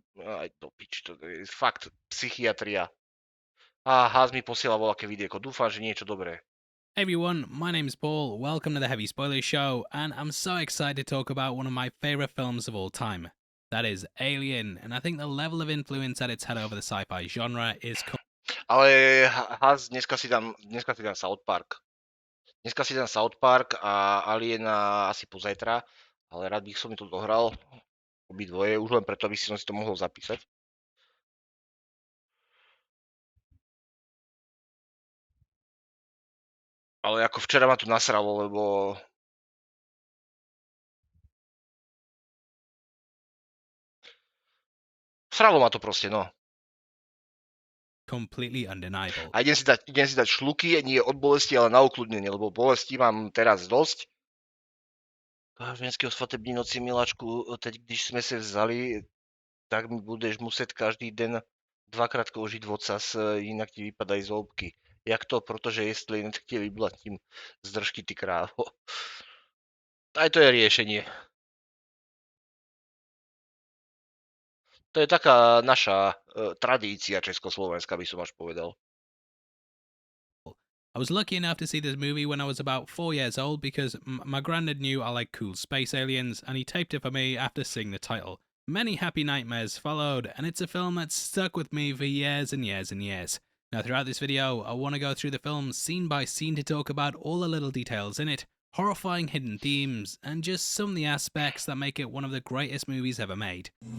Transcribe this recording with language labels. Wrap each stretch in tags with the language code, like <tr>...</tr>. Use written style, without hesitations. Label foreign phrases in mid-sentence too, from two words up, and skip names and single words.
<sk>Aj to pič, to je fakt psychiatria. A Hás mi posiela voľaké vidieko. Dúfam, že niečo dobré.</sk> <en>Hey everyone, my name's Paul. Welcome to the Heavy Spoilers Show, and I'm so excited to talk about one of my favourite films of all time. That is Alien, and I think the level of influence that it's had over the sci-fi genre is...</en> <sk>Ale Hás, dneska si dám South Park. Dneska si dám South Park a Aliena asi pozajtra, ale</sk> <cs>rád bych</cs> <sk>som mi to dohral. Obidvoje, už len preto, aby som si to mohol zapísať. Ale ako včera ma tu nasralo, lebo... Sralo ma to proste, no.</sk> <en>completely undeniable.</en> <sk>A idem si dať šluky, nie od bolesti, ale na ukludnenie, lebo bolesti mám teraz dosť.</sk> <cs>Ženského svatební noci, miláčku, teď, když</cs> <sk>sme sa vzali,</sk> <cs>tak mi budeš musieť každý den dvakrát koužiť vocas, inak ti vypadají zloubky. Jak to? Protože jestli ne, tak ti vyblatím z držky, ty krávo.</cs> <sk>Aj to je riešenie. To je taká naša tradícia československá, by som až povedal.</sk> <en>I was lucky enough to see this movie when I was about 4 years old because my granddad knew I like cool space aliens and he taped it for me after seeing the title. Many happy nightmares followed, and it's a film that's stuck with me for years and years and years. Now throughout this video, I want to go through the film scene by scene to talk about all the little details in it, horrifying hidden themes, and just some of the aspects that make it one of the greatest movies ever made.</en>